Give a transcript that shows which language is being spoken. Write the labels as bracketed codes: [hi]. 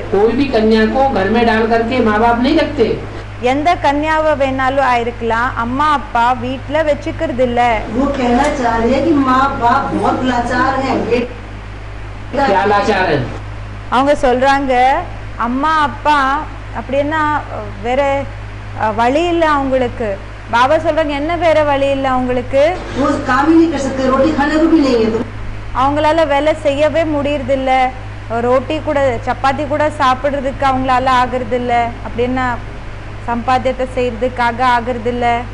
[hi] कोई भी कन्या को घर में डाल करके माँ बाप नहीं रखते. [ta] எந்த கன்யாவை வேணாலும் ஆயிருக்கலாம், அம்மா அப்பா வீட்டுல வச்சுக்கிறது இல்ல. [hi] वो कहना चाह रही है कि माँ बाप बहुत लाचार हैं. क्या लाचार है? [ta] அவங்க சொல்றாங்க அம்மா அப்பா அப்படின்னா வேற வழி இல்ல அவங்களுக்கு. பாபா சொல்றாங்க என்ன வேற வழி இல்ல அவங்களுக்கு? [hi] वो काम ही नहीं कर सकते, रोटी खाने को भी नहीं है. [ta] அவங்களால வேலை செய்யவே முடியறது இல்ல, ரோட்டி கூட சப்பாத்தி கூட சாப்பிடுறதுக்கு அவங்களால ஆகுறது இல்ல, அப்படின்னா சம்பாத்தியத்தை செய்யறதுக்காக ஆகுறது இல்ல.